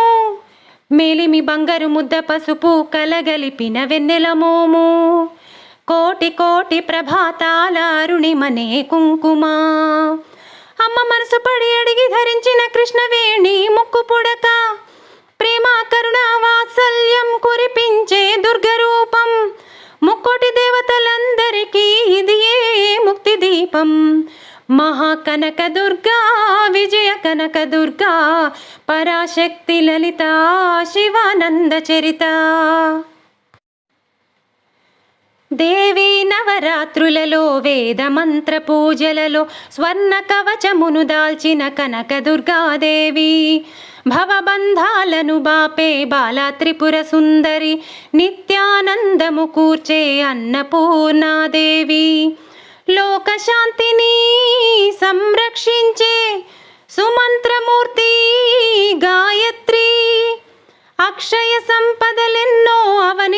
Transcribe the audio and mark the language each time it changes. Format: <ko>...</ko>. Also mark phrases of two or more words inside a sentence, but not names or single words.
<te>మేలిమి బంగారు ముద్ద పసుపు కలగలిపిన వెన్నెల మోము, కోటి కోటి ప్రభాతాల అరుణిమనే కుంకుమ। అమ్మ మనసు పడి అడిగి ధరించిన కృష్ణవేణి ముక్కు పుడక, ప్రేమ కరుణ వాత్సల్యం కురిపించే దుర్గరూపం। ముక్కోటి దేవతలందరికీ ఇది ఏ ముక్తి దీపం।</te> <sa>महाकनक दुर्गा विजय कनक दुर्गा पराशक्ति ललिता शिवानंद चरिता।</sa> <te>దేవి నవరాత్రులలో వేద మంత్ర పూజలలో స్వర్ణ కవచమును దాల్చిన కనక దుర్గాదేవి, భవబంధాలను బాపే బాలా త్రిపుర సుందరి, నిత్యానందము కూర్చే అన్నపూర్ణాదేవి, లోకశాంతిని సంరక్షించే సుమంత్రమూర్తి గాయత్రి, అక్షయ సంపదలెన్నో అవని</te>